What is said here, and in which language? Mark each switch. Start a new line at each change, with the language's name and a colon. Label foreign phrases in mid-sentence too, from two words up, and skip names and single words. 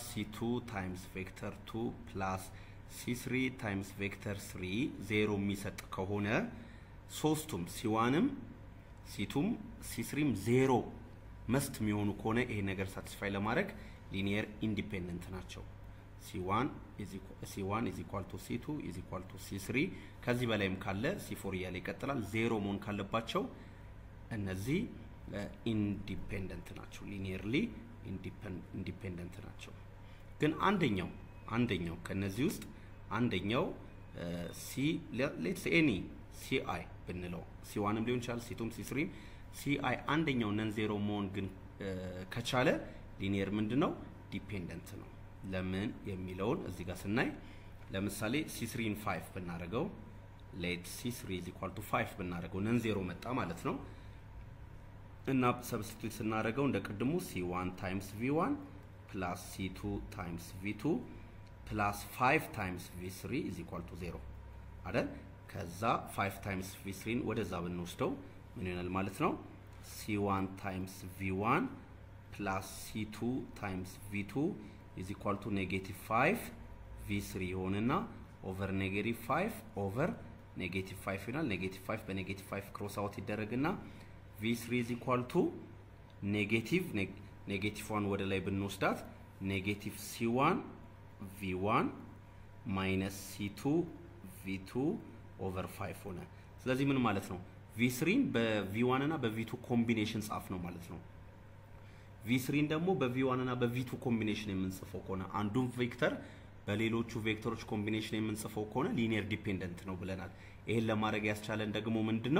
English: c2 times vector 2 plus c3 times vector 3
Amharic: ዜሮ የሚሰጥ ከሆነ ሶስቱም c1ም c2ም c3ም ዜሮ መስት የሚሆኑ ከሆነ ይሄ ነገር ሳቲስፋይ ለማድረግ
English: linear independent
Amharic: ናቸው።
English: c1 is equal to c2 is equal to c3
Amharic: ከዚህ በላይም ካለ c4 እያለ ይቀጥላል። ዜሮ መሆን ካለባቸው እነዚህ ኢንዲፔንደንት ናቸው፣
English: linearly independent
Amharic: ናቸው። ግን አንደኛው ከነዚህ ውስጥ አንደኛው
English: let's say any ci
Amharic: ብንለው c1ም ሊሆን ይችላል c2ም c3ም ci አንደኛው
English: non zero
Amharic: መሆን ግን ከቻለ ሊኒየር ምንድነው ዲፔንደንት ነው። ለምን የሚለውን እዚህ ጋር ስናይ ለምሳሌ c3 ን 5 ብናደርገው
English: let c3 is equal to 5
Amharic: ብናደርገው
English: non zero
Amharic: መጣ ማለት ነው። እና ሰብስቲቱት ስናደርገው እንደቀድሙ
English: c1 times v1 plus c2 times v2 plus 5 times v3 is equal to 0
Amharic: አይደል? ከዛ
English: 5 times v3
Amharic: ን ወደዛ ብንወስደው ምን ይሆናል ማለት ነው?
English: c1 times v1 plus c2 times v2 is equal to negative 5 v3
Amharic: ይሆንና
English: over negative 5 over negative 5
Amharic: ይሆናል።
English: negative 5
Amharic: በ
English: negative 5 cross out
Amharic: ይደረግና
English: v3 is equal to negative 1
Amharic: ወደ ላይ ብንወስዳት
English: negative c1 v1 minus c2 v2 over 5
Amharic: ሆነ። ስለዚህ ምን ማለት ነው? v3 በv1 እና በv2 ኮምቢኔሽን ጻፍ ነው ማለት ነው። v3 ደግሞ በv1 እና በv2 ኮምቢኔሽን የምንጽፈው ከሆነ አንዱን ቬክተር በሌሎቹ ቬክተሮች ኮምቢኔሽን የምንጽፈው ከሆነ
English: linear dependent
Amharic: ነው ብለናል። ይሄን ለማድረግ ያስቻለን ደግሞ ምንድነው?